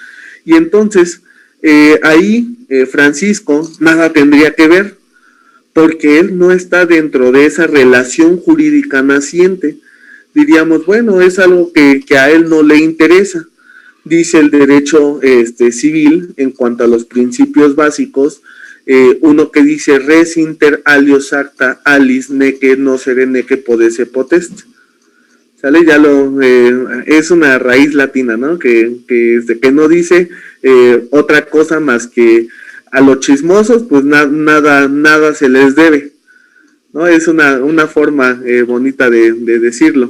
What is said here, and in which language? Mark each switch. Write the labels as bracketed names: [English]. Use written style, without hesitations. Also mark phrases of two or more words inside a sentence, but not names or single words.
[Spanish] Y entonces ahí Francisco nada tendría que ver, porque él no está dentro de esa relación jurídica naciente. Diríamos, bueno, es algo que a él no le interesa. Dice el derecho civil en cuanto a los principios básicos, uno que dice [Latin] res inter alios acta alis neque nocere neque podesse potest. [Spanish] ¿Sale? Ya es una raíz latina, ¿no? Que no dice otra cosa más que a los chismosos, pues nada se les debe, ¿no? Es una forma bonita de decirlo.